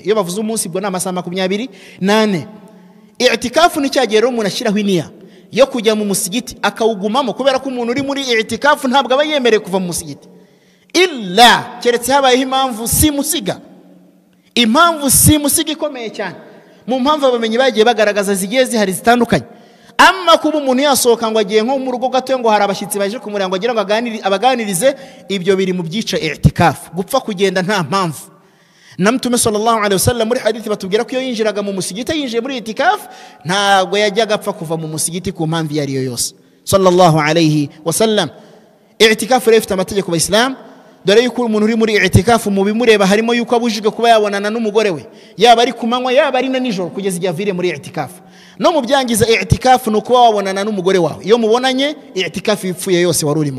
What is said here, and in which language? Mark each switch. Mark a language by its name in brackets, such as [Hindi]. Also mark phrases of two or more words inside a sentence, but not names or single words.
[Kinyarwanda] Iyo bavuze umunsi bwo n'amasaha 28. I'tikafu ni cyagero umuntu ashyiraho iniya yo kujya mu musigiti akawugumamo, kubera ko umuntu uri muri i'tikafu ntabwo aba yemereye kuva mu musigiti illa keretse habayeho impamvu simusiga. Impamvu simusiga ikomeye cyane. Mu mpamvu abamenyi bagiye bagaragaza zigiye zihari zitandukanye. Amma kuba umuntu yasohoka ngo agiye nko mu rugo gato ngo hari abashyitsi baje kumuranga agira ngo abaganirize, ibyo biri mu byica i'tikafu. Gupfa kugenda nta mpamvu. Na Mtume [Arabic] صلى الله عليه وسلم [Kinyarwanda] muri hadithi batubwira ko iyo yinjiraga mu musigiti yinjiye muri i'tikafu ntabwo yajyaga apfa kuva mu musigiti ku mpamvu yari yo yose [Arabic] صلى الله عليه وسلم. [Kinyarwanda] I'tikafu rero ifite amategeko y'Islam. Dore yuko umuntu uri muri i'tikafu mu bimureba harimo yuko abujijwe kuba yabonana n'umugore we, yaba ari kumanywa yaba ari na nijoro, kugeza igihe avire muri i'tikafu. No mu byangiza i'tikafu no kuba wabonana n'umugore wawe, iyo mubonanye i'tikafu ipfuye yose wari urimo.